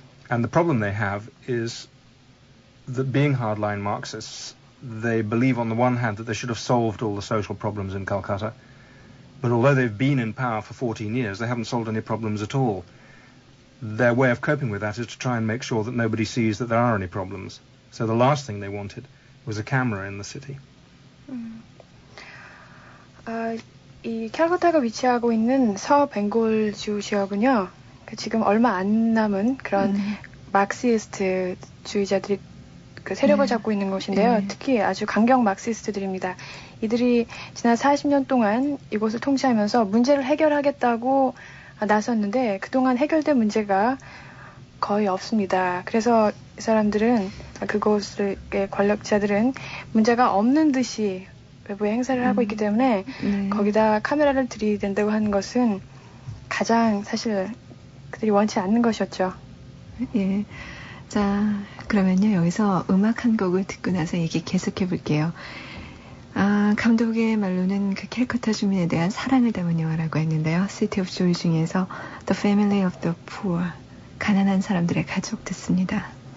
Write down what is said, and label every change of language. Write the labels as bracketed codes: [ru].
[en] And the problem they have is that being hardline Marxists, they believe on the one hand that they should have solved all the social problems in Calcutta, but although they've been in power for 14 years, they haven't solved any problems at all. Their way of coping with that is to try and make sure that nobody sees that there are any problems. So the last thing they wanted was a camera in the city. [ko] 이 캘커타가 위치하고 있는 서벵골주 지역은요, 지금 얼마 안 남은 그런 마크시스트 주의자들이 그 세력을 잡고 있는 곳인데요. 특히 아주 강경 마크시스트들입니다. 이들이 지난 40년 동안 이곳을 통치하면서 문제를 해결하겠다고 나섰는데 그동안 해결된 문제가 거의 없습니다. 그래서 이 사람들은 그곳의 권력자들은 문제가 없는 듯이 외부에 행사를 하고 있기 때문에 거기다 카메라를 들이댄다고 하는 것은 가장 사실 그들이 원치 않는 것이었죠. 예. 자, 그러면요 여기서 음악 한 곡을 듣고 나서 얘기 계속해 볼게요. 감독의 말로는 그 캘커타 주민에 대한 사랑을 담은 영화라고 했는데요. City of Joy 중에서 The Family of the Poor, 가난한 사람들의 가족 듣습니다.